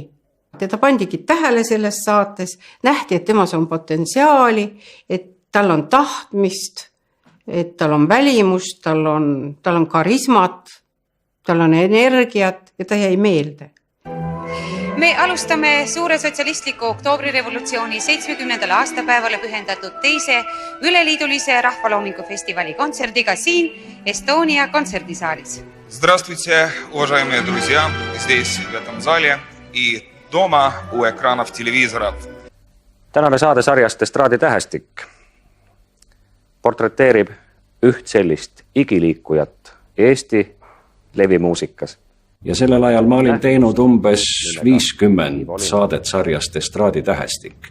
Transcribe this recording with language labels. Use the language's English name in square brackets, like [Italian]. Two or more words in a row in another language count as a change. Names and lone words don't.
[Estonian] Teda pandigi tähele selles saates, nähti, et temas on potentsiaali, et tal on tahtmist, et tal on välimust, tal on karismat, tal on energiat ja ta jäi meelde. Me alustame suure sotsialistliku oktoobrirevolutsiooni 70. aastapäevale pühendatud teise üleliidulise rahvaloomingu festivali kontserdiga siin Estonia kontserdisaalis. [Russian] Здравствуйте, уважаемые друзья, здесь в этом зале и дома у экранов телевизоров. [Estonian] Tänane saade sarjast Estraadi tähestik portreteerib üht sellist igiliikujat Eesti levimuusikas. Ja sellel ajal ma olin teinud umbes 50 saadet sarjast Estraadi tähestik.